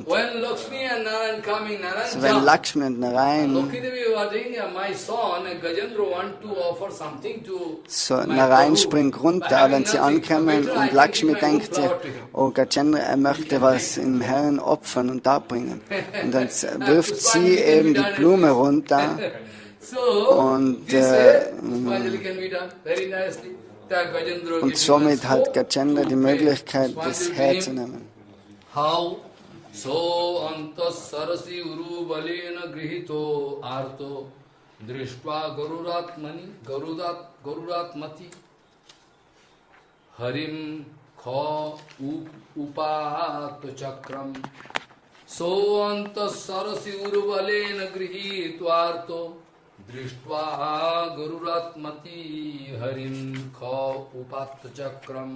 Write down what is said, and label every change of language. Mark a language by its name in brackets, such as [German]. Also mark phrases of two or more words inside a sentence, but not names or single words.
[German] So wenn Lakshmi und Narayan Narayan springt runter, wenn sie ankommen und Lakshmi denkt sich, oh Gajendra, er möchte was im Herrn opfern und darbringen. Und dann wirft sie eben die Blume runter. Und somit hat Gajendra die Möglichkeit, das herzunehmen. [Sanskrit] So antas sarasi uru balena grihito arto drishtva garudatmati harim kha upat chakram. So antas sarasi uru balena grihito arto drishtva garudatmati harim kha upat chakram.